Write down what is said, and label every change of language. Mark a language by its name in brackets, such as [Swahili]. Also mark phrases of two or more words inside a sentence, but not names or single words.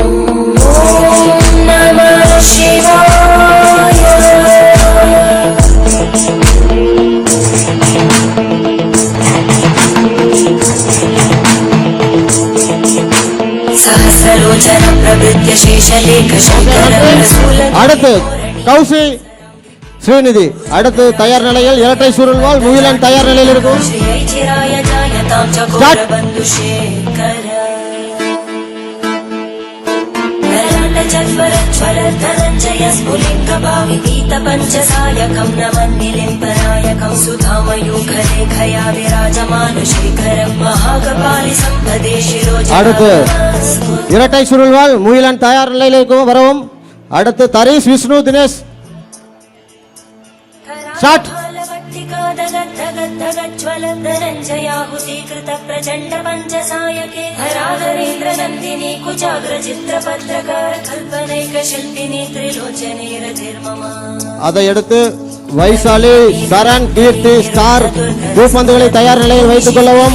[Sanskrit] ॐ नमः शिवाय. सहस्रलोचनं प्रवृत्य शेषलेखशङ्करं [Tamil] அடுத்து கௌசி ஸ்ரீநிதி. அடுத்து தயார் நிலையில் இரட்டை சுருள்வாள் முகிலன் தயார் நிலையில் இருக்கும். [Sanskrit] श्रियै चिराय जायतां चकोरबन्धुशेखर ललाटज्वलज्वल धनञ्जय स्फुलिङ्गभाविपीतपञ्चसायकं नमन्निलिम्पनायकं सुधामयूखलेखया विराजमानशेखरं महाकपालि सम्पदे [Tamil] அடுத்து [Sanskrit] शिरोज [Tamil] இரட்டை சுருள்வாள் முகிலன் தயார் நிலையில் இருக்கும் வரவும். அடுத்து தரீஷ் விஷ்ணு தினேஷ். ஸ்டார்ட். [Sanskrit] धनञ्जयाहुतीकृत प्रचण्ड पञ्चसायके हराधरेन्द्र नन्दिनी कुचाग्र चित्रपत्रकार कल्पनैक शिल्पिनी त्रिलोचने रतिर्मम. [Tamil] அதை அடுத்து வைசாலி சரண் கீர்த்தி ஸ்டார் பூப்பந்துகளை தயார் நிலையில் வைத்துக் கொள்ளவும்.